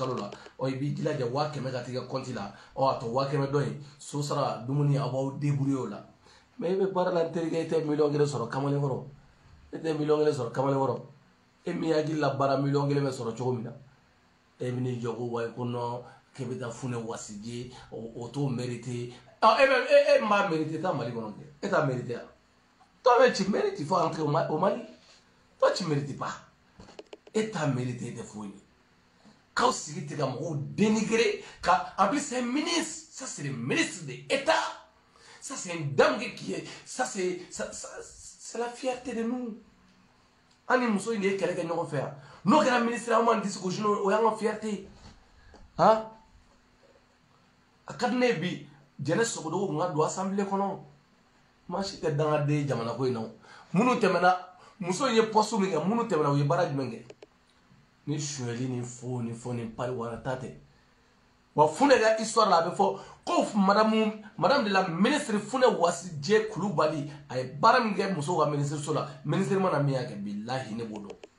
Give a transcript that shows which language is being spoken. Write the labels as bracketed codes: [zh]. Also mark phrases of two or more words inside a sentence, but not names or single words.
[bm] kalo la i b'i jilaja 100,000 ka t'i ka compte la a to 100,000 dɔ in so sara dumuni a b'aw débrouiller o la mais i bɛ baara la n terikɛ i tɛ 1 million sɔrɔ kamalen kɔrɔ e tɛ 1 million sɔrɔ kamalen kɔrɔ e min hakili la baara 1 million bɛ sɔrɔ cogo min na e bɛ n'i jɔ ko wayi ko non k'e bɛ taa funɛ wasije o t'o mérité e m'a mérité taa Mali kɔnɔ kɛ e t'a mérité wa [fr] toi-même tu mérites il faut entrer au Mali toi tu mérites pas et t'as mérité de foyer quand [bm] sigi te ka mɔgɔw [fr] dénigrer en plus c'est un ministre ça c'est le ministre de l'État ça c'est une dame qui est ça c'est la fierté de nous [bm] ani muso in de ye kɛlɛ kɛ ɲɔgɔn fɛ yan n'o kɛra ministre an m'an disi gosi o y'an ka fierté a ka di ne ye bi jɛnɛ sogodogo kun ka don assemblée kɔnɔ maa si tɛ dangaden ye jamana ko in na minnu tɛmɛna muso in ye poste min kɛ minnu tɛmɛna u ye baara jumɛn kɛ ni suyɛli ni fo ni pari wara ta tɛ wa Funɛ ka histoire la a bɛ fɔ ko [fr] madame de la ministre [bm] Funɛ Wasije Kulubali a ye baara min kɛ musow ka ministre so la ministre mana min y'a kɛ bilahi ne b'o dɔn